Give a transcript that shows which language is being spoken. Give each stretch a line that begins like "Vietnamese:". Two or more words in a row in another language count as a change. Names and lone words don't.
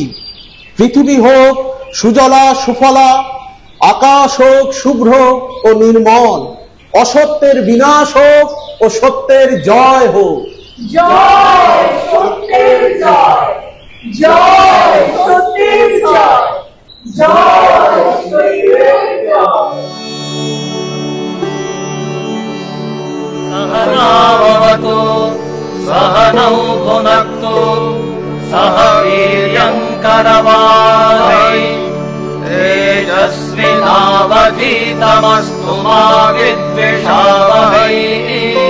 Bangla: পৃথিবী হোক সুজলা সুফলা, আকাশ হোক শুভ্র ও নির্মল, অসত্যের বিনাশ হোক ও সত্যের জয় হোক। জয় সত্যের জয়, জয় সত্যের জয়, জয় সত্যের জয়।
Sanskrit: सहनावतु सहनौ भुनक्तु सह वीर्यं करवावहै तेजस्विनावधीतमस्तु मा विद्विषावहै।